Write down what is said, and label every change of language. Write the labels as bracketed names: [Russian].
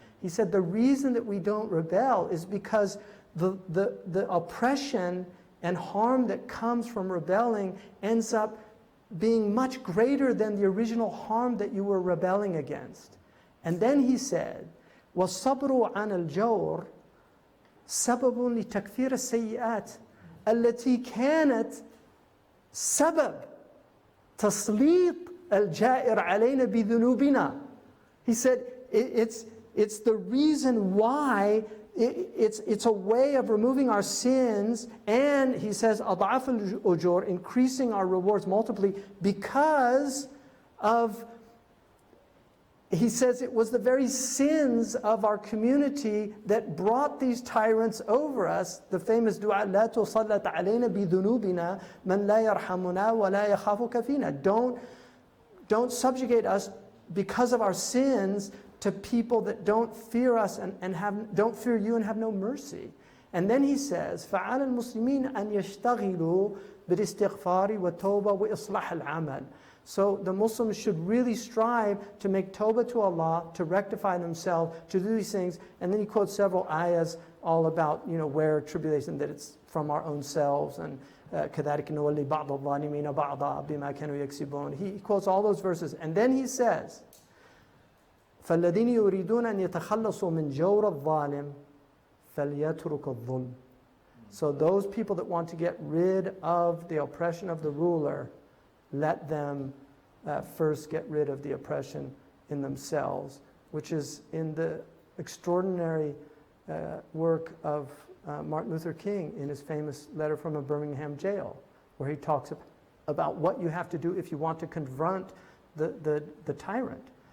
[English] He said the reason that we don't rebel is because the oppression and harm that comes from rebelling ends up being much greater than the original harm that you were rebelling against. And then he said, [Arabic] وَالصَّبْرُ عَنَ الْجَوْرِ سَبَبٌ لِتَكْفِيرِ السَّيِّئَاتِ التي كانت سبب تسليط الجائر علينا بذنوبنا. [English] He said it's the reason why it's a way of removing our sins, and he says [Arabic] أضعاف الأجور, [English] increasing our rewards multiply because of, he says it was the very sins of our community that brought these tyrants over us. The famous dua, [Arabic] لا تسلط علينا بذنوبنا من لا يرحمنا ولا يخافك فينا. [English] Don't subjugate us because of our sins to people that don't fear us and don't fear you and have no mercy. And then he says, [Arabic] فَعَلَى الْمُسْلِمِينَ أَنْ يَشْتَغِلُوا بِالْإِسْتِغْفَارِ وَالتَّوْبَةِ وَإِصْلَاحِ الْعَمَلِ. [English] So the Muslims should really strive to make tawbah to Allah, to rectify themselves, to do these things. And then he quotes several ayahs all about, where tribulation, that it's from our own selves, and [Arabic] كَذَلِكَ نُوَلِّي بَعْضَ الظَّالِمِينَ بَعْضًا بِمَا كَانُوا يَكْسِبُونَ. [English] He quotes all those verses. And then he says, [Arabic] فَالَّذِينَ يُرِيدُونَ أَن يَتَخَلَّصُوا مِنْ جَوْرِ الظَّالِمِ فَلْيَتْرُكُ الظُّلْمِ. [English] So those people that want to get rid of the oppression of the ruler, let them first get rid of the oppression in themselves, which is in the extraordinary work of Martin Luther King in his famous letter from a Birmingham jail, where he talks about what you have to do if you want to confront the tyrant.